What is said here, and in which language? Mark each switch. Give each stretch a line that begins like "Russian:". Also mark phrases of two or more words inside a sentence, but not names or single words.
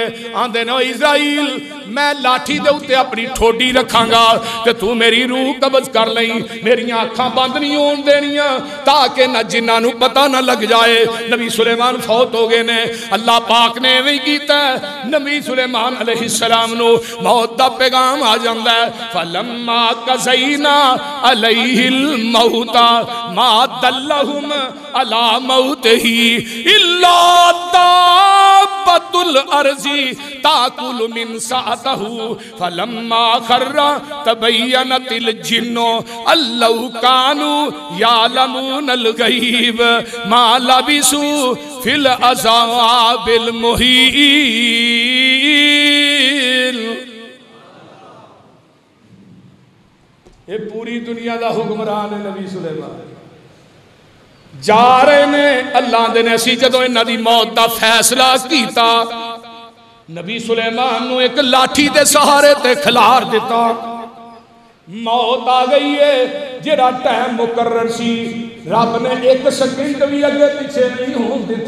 Punjabi: آندے نے عزرائیل میں لاٹھی دے اتے اپنی ٹھوڈی رکھاں گا تے توں میری روح قبض کر لئی، میریاں اکھاں بند نہیں ہون دینیاں تاکہ نہ جنہاں نوں پتہ نہ لگ جائے. نبی سلیمان فوت ہو گئے نے۔ اللہ پاک نے ایویں کیتا. نبی سلیمان علیہ السلام نوں موت دا پیغام آ جاندا ہے.
Arabic: فلما قضينا عليه الموت ما دلهم على موته إلا دابة الأرض تأكل من ساعته فلما خر تبينت الجن أن لو كانوا يعلمون الغيب ما لبثوا في العذاب المهين.
Urdu: یہ پوری دنیا کا حکمران ہے نبی سلیمان.
Punjabi: جا رہے نے اللہ دے نے اسی جدوں انہاں دی موت کا فیصلہ کیا نبی سلیمان نوں ایک لاٹھی کے سہارے تے کھلار دتا. موت آ گئی ہے، جیہڑا ٹائم مقرر سی رب نے 1 سیکنڈ بھی اگے پیچھے نہیں ہونے دتا.